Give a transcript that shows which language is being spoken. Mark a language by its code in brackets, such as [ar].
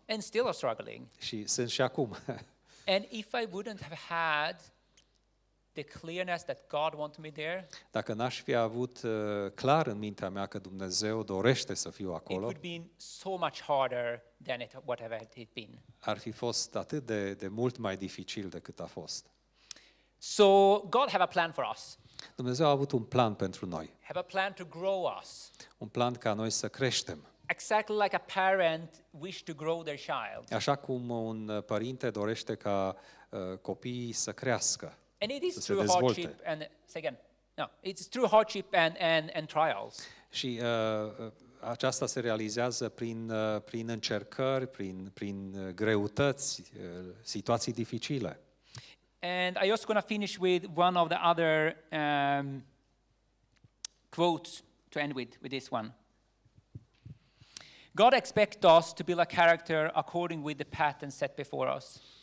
[en] And still are struggling. [ro] Și sunt și acum. [en] And if I wouldn't have had the clearness that God wanted me there, [ro] dacă n-aș fi avut clar în mintea mea că Dumnezeu dorește să fiu acolo, [en] it would have been so much harder than whatever it been. [ro] Ar fi fost atât de mult mai dificil decât a fost. [en] So God have a plan for us. [ro] Dumnezeu a avut un plan pentru noi. [en] Have a plan to grow us. [ro] Un plan ca noi să creștem. [en] Exactly like a parent wish to grow their child. [ro] Așa cum un părinte dorește ca copiii să crească. [en] And it is through hardship and it's through hardship and trials. [ro] Și aceasta se realizează prin încercări, prin greutăți, situații dificile. [en] And I just going to finish with one of the other quotes to end with this one. God expects us to build a character according with the pattern set before us.